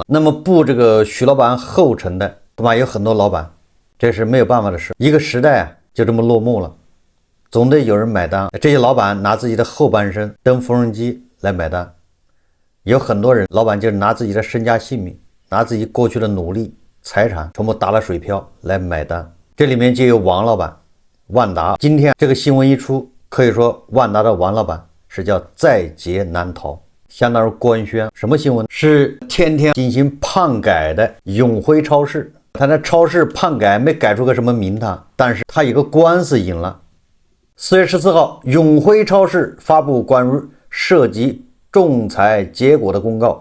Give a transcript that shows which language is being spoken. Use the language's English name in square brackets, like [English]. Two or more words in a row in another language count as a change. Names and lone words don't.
[Chinese] 那么步这个许老板后尘的，恐怕有很多老板，这是没有办法的事。一个时代就这么落幕了，总得有人买单。这些老板拿自己的后半生登缝纫机来买单。有很多人，老板就是拿自己的身家性命，拿自己过去的努力、財產全部打了水漂來買單。這裡面就有王老板，萬達。今天這個新聞一出，可以說萬達的王老板是叫在劫難逃，相當於官宣。什麼新聞？是天天進行判改的永輝超市。他的超市判改沒改出個什麼名堂，但是他有個官司贏了。4月14號，永輝超市發布關於涉及仲裁結果的公告。